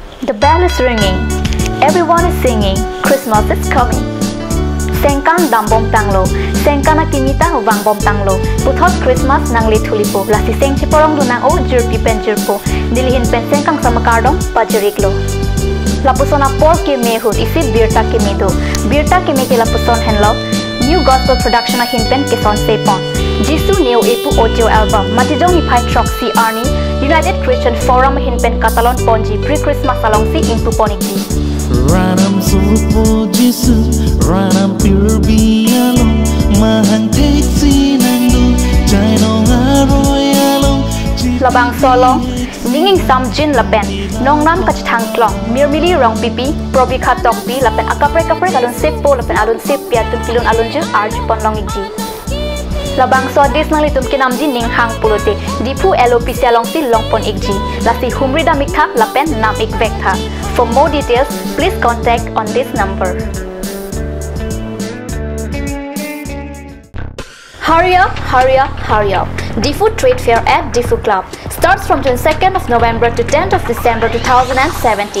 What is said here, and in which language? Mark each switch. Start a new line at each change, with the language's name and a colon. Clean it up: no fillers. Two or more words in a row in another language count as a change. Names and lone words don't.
English: The bell is ringing. Everyone is singing. Christmas is coming.
Karbi: Sengkan dambom tanglo, sengkana kimita wang bom tanglo. Puthot Christmas nangli thulipo, lasi seng chiporong lunang o jirpi pen jirpo. Dilihin pen sengkang samakardong pajiriklo. Lapusona por kimi hut isi birta kimi do. Birta kimi ke lapuson henlo.
English: New gospel production
Karbi: a hinpen keson sepon. Jisu new epu
English: audio album.
Karbi: Matijong ipai trok si Arni. United Christian Forum hinpen Catalan ponji pre-Christmas along si impuponiki. Ranam supo Jisu, ranam pirbialo, mahang teksi nandu, jainong aroyalo. Labang solo, ninging sam jin lapen, nong nam kach thang klong, mirmili rong pipi, probi khatok pi lapen akapre alun sepo lapen alun sep piatum kilun alun ju arj ponlong iji. Labang so dis nang litum kinam ji ning hang pulote, dipu LOPC along si longpon ikji, lasi humri da mikha lapen nam ik vekha.
English: For more details, please contact on this number. Hurry up, hurry up, hurry up. Difu Trade Fair at Difu Club starts from 22nd of November to 10th of December 2017.